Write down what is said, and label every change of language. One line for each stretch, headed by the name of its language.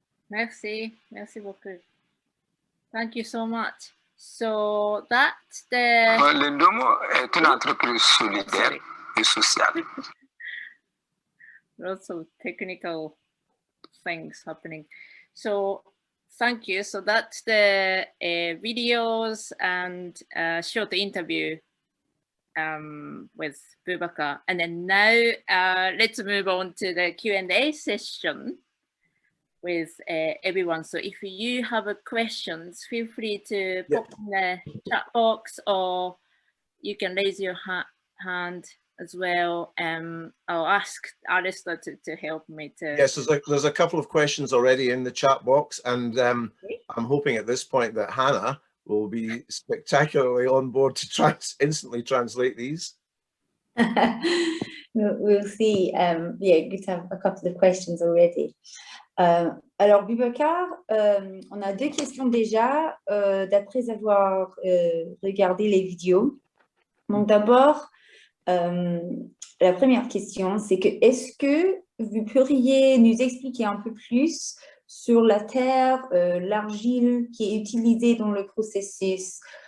French: Merci. Merci beaucoup.
English: Thank you so much. So that's the...
French: L'Indomo est une entreprise solidaire et sociale.
English: Lots of technical things happening. So thank you. So that's the videos and short interview with Boubacar. And then now let's move on to the Q&A session with everyone. So if you have questions, feel free to pop in the chat box, or you can raise your hand as well. I'll ask Alistair to help me to... Yes, there's a couple of questions already in the chat box, and I'm hoping at this point that Hannah will be spectacularly on board to instantly translate these. We'll see. Yeah, you have a couple of questions already.
French: Alors, Boubacar, on a deux questions déjà, d'après avoir regardé les vidéos. Donc, d'abord, la première question, c'est que est-ce que vous pourriez nous expliquer un peu plus sur la terre, l'argile qui est utilisée dans le processus?